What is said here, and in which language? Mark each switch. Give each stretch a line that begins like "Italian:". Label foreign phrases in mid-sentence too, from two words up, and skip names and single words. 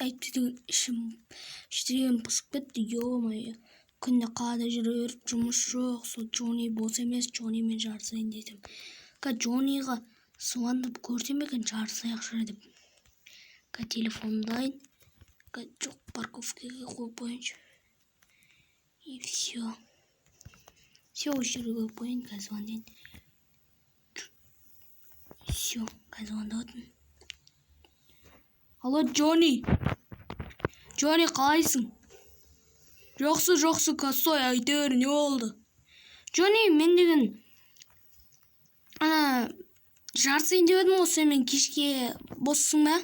Kazakh: Әйтпесе деген іштерген пысып кетті.
Russian: Ё-майо.
Kazakh: Күнде қалада жүріп жұмыс жоқ. Сол Джони бос емес. Джонимен жарысайын дедім. Джониға звондап көрсем екен жарысайықшы деп. Телефонымды алайын. Жоқ парковкаға қойып қояйыншы.
Russian: И все.
Kazakh: Все осы жерге қойып қояйын. Звондайын. Все, звондадым. Алло, Джони. Джони қалайсың? Жақсы, косой айтыр, не болды? Джони, мен деген жарысайын деп едім ғой, мен кешке боссың ба?